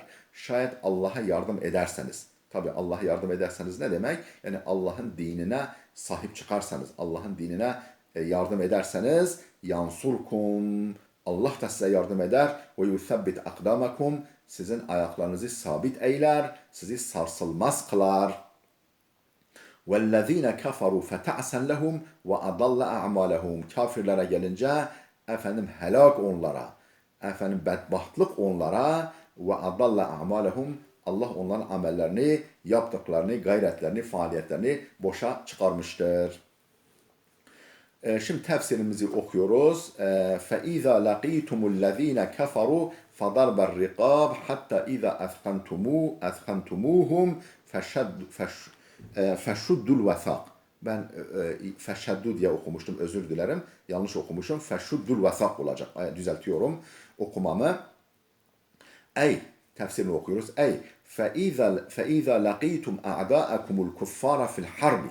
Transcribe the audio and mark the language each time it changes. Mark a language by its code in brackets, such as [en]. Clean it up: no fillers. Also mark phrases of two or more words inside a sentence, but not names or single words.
[tr] Şayet Allah'a yardım ederseniz, tabi Allah'a yardım ederseniz ne demek? Yani Allah'ın dinine sahip çıkarsanız, Allah'ın dinine yardım ederseniz yansurkum. Allah da size yardım eder. Ve [ar] يثبت أقدامكم. [tr] Sizin ayaklarınızı sabit eyler, sizi sarsılmaz kılar. [ar] وَالَّذ۪ينَ كَفَرُوا فَتَعْسَنْ لَهُمْ وَاَضَلَّ اَعْمَالَهُمْ. [tr] Kafirlere gelince helak onlara, bedbahtlık onlara, [ar] وَاَضَلَّ اَعْمَالَهُمْ. [tr] Allah onların amellerini, yaptıklarını, gayretlerini, faaliyetlerini boşa çıkarmıştır. Şimdi tefsirimizi okuyoruz. [ar] فَاِذَا لَقِيتُمُ الَّذ۪ينَ كَفَرُوا فَضَرْبَ الرِّقَابِ حَتَّى اِذَا اَثْخَنْتُمُوهُمْ فشدوا الوثاق. [tr] Ben feşeddu diye okumuştum. Özür dilerim. Yanlış okumuşum. [ar] فشدوا الوثاق [tr] olacak. Düzeltiyorum okumamı. Ey tefsirini okuyoruz. [ar] أي فإذا لقيتم أعداءكم الكفار في الحرب.